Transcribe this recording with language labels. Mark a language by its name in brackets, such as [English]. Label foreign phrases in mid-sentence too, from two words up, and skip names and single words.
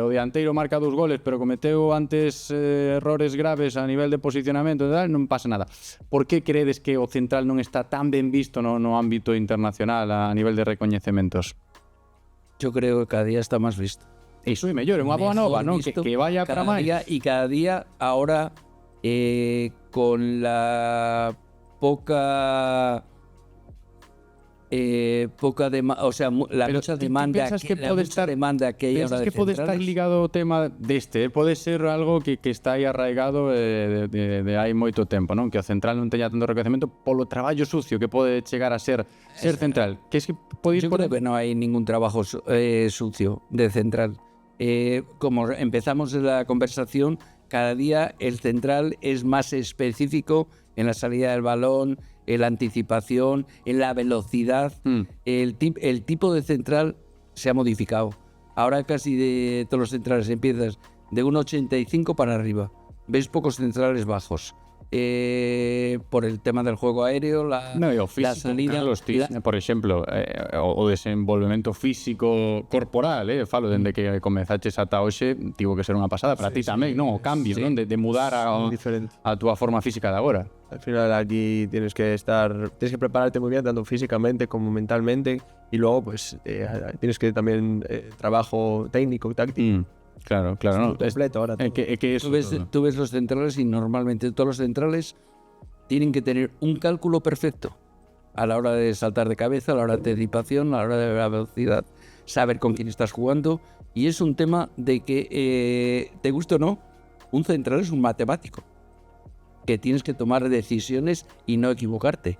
[Galician] O dianteiro marca 2 goles, pero cometeu antes errores graves a nivel de posicionamento e tal, non pasa nada. Por que credes que o central non está tan ben visto no ámbito internacional a nivel de recoñecementos? [Spanish] Yo creo que cada día está máis visto. [Galician] Iso é mellor, é unha boa nova, non? [Spanish] Que vaya para máis. Y cada día ahora con la poca o sea, la mucha demanda que hay ahora de [Galician] que pode estar ligado o tema deste, pode ser algo que está aí arraigado de hai moito tempo, non? Que o central non teña tanto recoñecemento polo traballo sucio que pode chegar a ser central. [Spanish] Que es que yo creo que no hay ningún trabajo sucio de central. Como empezamos la conversación, cada día el central es más específico en la salida del balón, en la anticipación, en la velocidad. El tipo de central se ha modificado. Ahora casi de todos los centrales empiezas de 1,85 para arriba. Ves pocos centrales bajos. Por el tema del juego aéreo, la salida, [Galician] por exemplo, o desenvolvemento físico corporal, falo dende que comezaches ata hoxe, tivo que ser unha pasada para ti tamén, non? O cambio, non? De mudar a túa forma física de agora. [Spanish] Al final aquí tienes que prepararte muy bien, tanto físicamente como mentalmente, y luego pues tienes que también trabajo técnico, táctico. Claro, no. Completo ahora. Tú ves los centrales y normalmente todos los centrales tienen que tener un cálculo perfecto a la hora de saltar de cabeza, a la hora de anticipación, a la hora de la velocidad, saber con quién estás jugando, y es un tema de que, te guste o no, un central es un matemático, que tienes que tomar decisiones y no equivocarte.